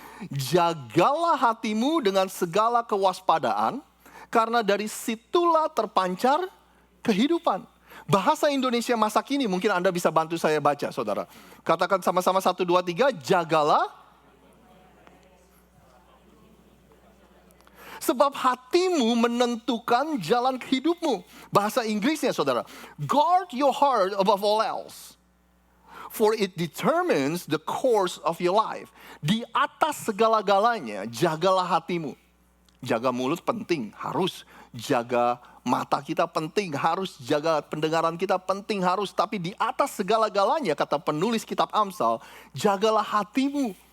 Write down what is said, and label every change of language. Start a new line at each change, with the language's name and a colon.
Indonesian: Jagalah hatimu dengan segala kewaspadaan, karena dari situlah terpancar kehidupan. Bahasa Indonesia masa kini mungkin Anda bisa bantu saya baca, saudara. Katakan sama-sama 1, 2, 3, jagalah. Sebab hatimu menentukan jalan hidupmu. Bahasa Inggrisnya, saudara.
English: Guard your heart above all else, for it determines the course of your life.
Indonesian: Di atas segala-galanya, jagalah hatimu. Jaga mulut penting, harus. Jaga mata kita penting, harus. Jaga pendengaran kita penting, harus. Tapi di atas segala-galanya, kata penulis kitab Amsal, jagalah hatimu.